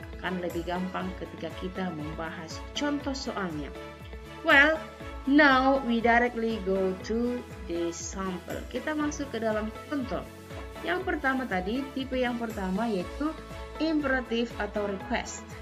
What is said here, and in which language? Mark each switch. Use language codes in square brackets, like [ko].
[id] Akan lebih gampang ketika kita membahas contoh soalnya. [en] Well, now we directly go to the sample. [id] Kita masuk ke dalam contoh. Yang pertama tadi, tipe yang pertama yaitu imperative atau request.